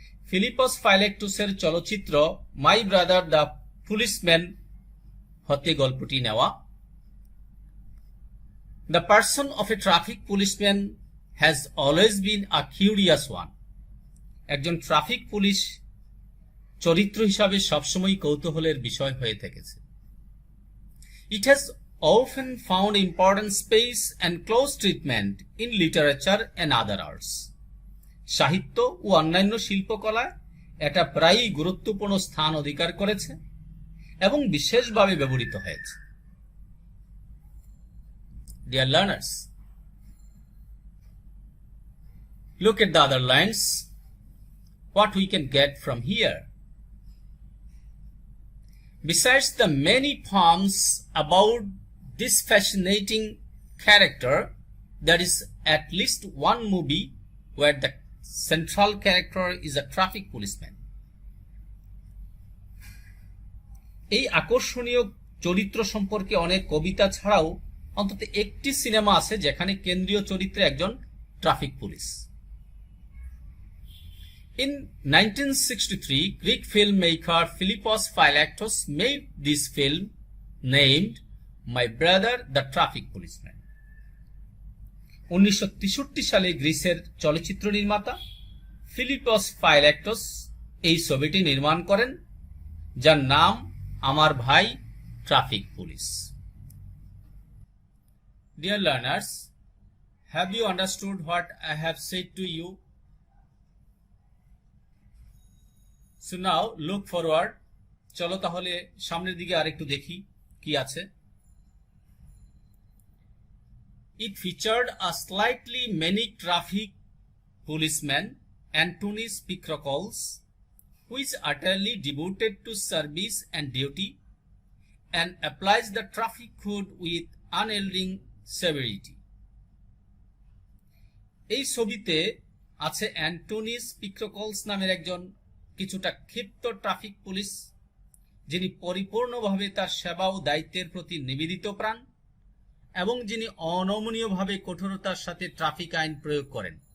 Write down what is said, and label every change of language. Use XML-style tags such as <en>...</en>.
<bn>Philippos Phylactus এর চলচ্চিত্র My Brother the Policeman হতে গল্পটি নেওয়া.</bn> <en>The person of a traffic policeman has always been a curious one.</en> <bn>একজন ট্রাফিক পুলিশ চরিত্র হিসাবে সবসময় কৌতূহলের বিষয় হয়ে থেকেছে।</bn> <en>It has often found important space and close treatment in literature and other arts.</en> <bn>সাহিত্য ও অন্যান্য শিল্পকলায় এটা প্রায়ই গুরুত্বপূর্ণ স্থান অধিকার করেছে এবং বিশেষভাবে ব্যবহৃত হয়েছে।</bn> <en>Dear learners, look at the other lines. What we can get from here. Besides the many poems about this fascinating character, there is at least one movie where the central character is a traffic policeman.</en> <bn>এই আকর্ষণীয় চরিত্র সম্পর্কে অনেক কবিতা ছাড়াও অন্তত একটি cinema আছে যেখানে কেন্দ্রীয় চরিত্রে একজন traffic police.</bn> <en>In 1963, Greek filmmaker Philippos Phylaktos made this film named My Brother the Traffic Policeman.</en> <bn>1963 সালে গ্রিসের চলচ্চিত্র নির্মাতা ফিলিপস ফাইল্যাক্টোস এই ছবিটি নির্মাণ করেন, যার নাম আমার ভাই traffic police.</bn> <en>Dear learners, have you understood what I have said to you? So now look forward.</en> <bn>চলো তাহলে সামনের দিকে আরেকটু দেখি কি আছে।</bn> <en>It featured a slightly manic traffic policeman, Antonis Pikrokols, who is utterly devoted to service and duty and applies the traffic code with unyielding severity.</en> <bn>এই ছবিতে আছে অ্যান্টোনিস পিক্রোকলস নামের একজন কিছুটা ক্ষিপ্ত ট্রাফিক পুলিশ, যিনি পরিপূর্ণভাবে তার সেবা ও দায়িত্বের প্রতি নিবেদিত প্রাণ এবং যিনি অনমনীয়ভাবে কঠোরতার সাথে ট্রাফিক আইন প্রয়োগ করেন।</bn>